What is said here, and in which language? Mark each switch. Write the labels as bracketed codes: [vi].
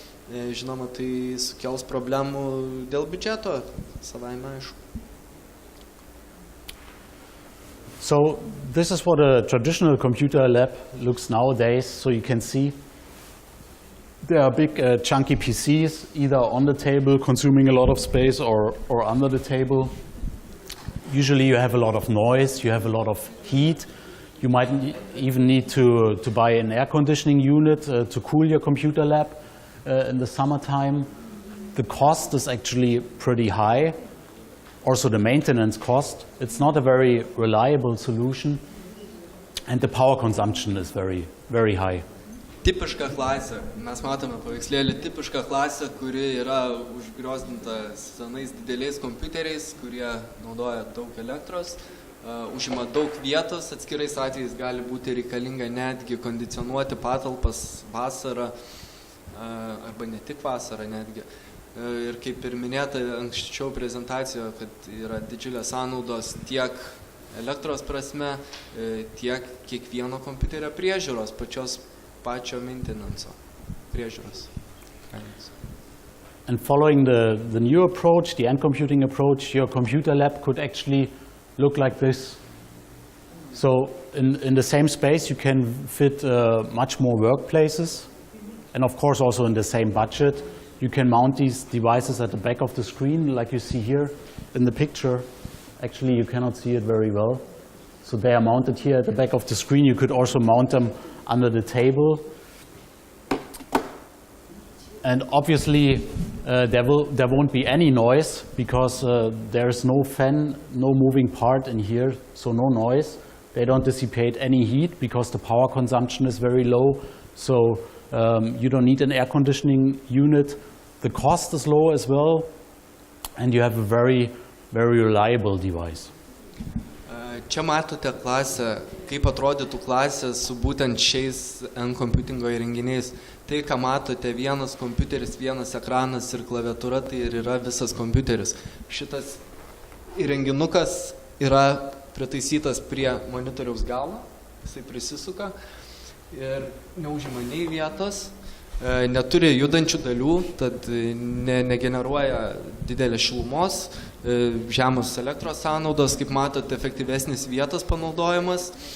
[lt] Žinoma, tai sukels problemų dėl biudžeto, savaime aišku. [en] So this is what a traditional computer lab looks nowadays. So you can see there are big chunky PCs either on the table consuming a lot of space or under the table. Usually you have a lot of noise, you have a lot of heat. You might even need to buy an air conditioning unit to cool your computer lab in the summertime. The cost is actually pretty high. Also the maintenance cost. It's not a very reliable solution, and the power consumption is very, very high. [lt] Tipiška klasė. Mes matome paveikslėlį tipiška klasė, kuri yra užgriozdinta senais dideliais kompiuteriais, kurie naudoja daug elektros, užima daug vietos, atskirais atvejais gali būti reikalinga netgi kondicionuoti patalpas vasarą, arba ne tik vasarą netgi. ir kaip ir minėta anksčiau prezentacijoje, kad yra didžiulės sąnaudos tiek elektros prasme, tiek kiekvieno kompiuterio priežiūros, pačio maintenance priežiūros. [en] And following the new approach, the NComputing approach, your computer lab could actually look like this. So in the same space you can fit much more workplaces, and of course also in the same budget. You can mount these devices at the back of the screen like you see here in the picture. Actually you cannot see it very well. So they are mounted here at the back of the screen. You could also mount them under the table. And obviously there won't be any noise because there is no fan, no moving part in here, so no noise. They don't dissipate any heat because the power consumption is very low. So you don't need an air conditioning unit. The cost is low as well, and you have a very, very reliable device. [lt] Čia matote klasę, kaip atrodytų klasė su būtent šiais NComputingo įrenginiais. Tai, ką matote, vienas kompiuteris, vienas ekranas ir klaviatūra, tai ir yra visas kompiuteris. Šitas įrenginukas yra pritaisytas prie monitoriaus galo, jisai prisisuka ir neužima nei vietos, neturi judančių dalių, tad negeneruoja didelės šilumos, žemos elektros sąnaudos, kaip matote, efektyvesnis vietos panaudojimas.